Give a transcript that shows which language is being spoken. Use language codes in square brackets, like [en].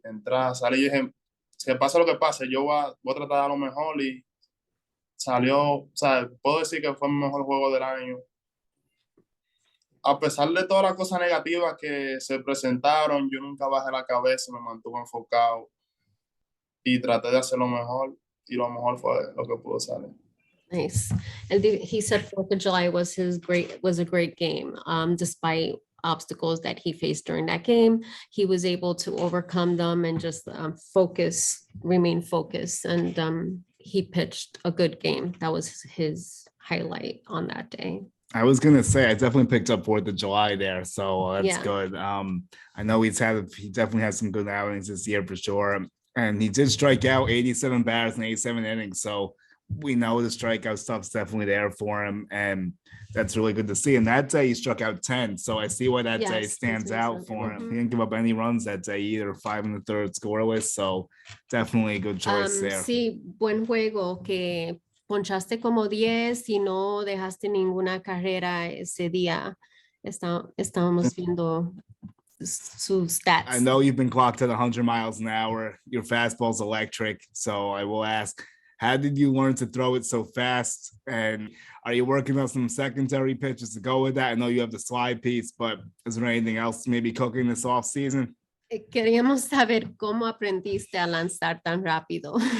[es] Y dije, que pase lo que pase, yo voy a tratar de dar lo mejor y salió, o sea, puedo decir que fue mi mejor juego del año. A pesar de todas las cosas negativas que se presentaron, yo nunca bajé la cabeza, me mantuve enfocado y traté de hacer lo mejor y lo mejor fue lo que pudo salir. [en] Nice. And he said 4th of July was a great game. Despite obstacles that he faced during that game, he was able to overcome them and just remain focused. And he pitched a good game. That was his highlight on that day. I was gonna say I definitely picked up 4th of July there, so that's Yeah. good. I know he definitely had some good outings this year for sure, and he did strike out 87 batters in 87 innings. So we know the strikeout stuff's definitely there for him, and that's really good to see. And that day he struck out 10, so I see why that day Yes, stands that's out amazing. for him. He didn't give up any runs that day either, 5 in the third scoreless. So definitely a good choice there. [es] Sí, buen juego que ponchaste como 10 y no dejaste ninguna carrera ese día. Estábamos viendo sus stats. [en] I know you've been clocked at 100 miles an hour. Your fastball's electric. So I will ask, how did you learn to throw it so fast? And are you working on some secondary pitches to go with that? I know you have the slide piece, but is there anything else maybe cooking this off season? [es] Queríamos saber cómo aprendiste a lanzar tan rápido.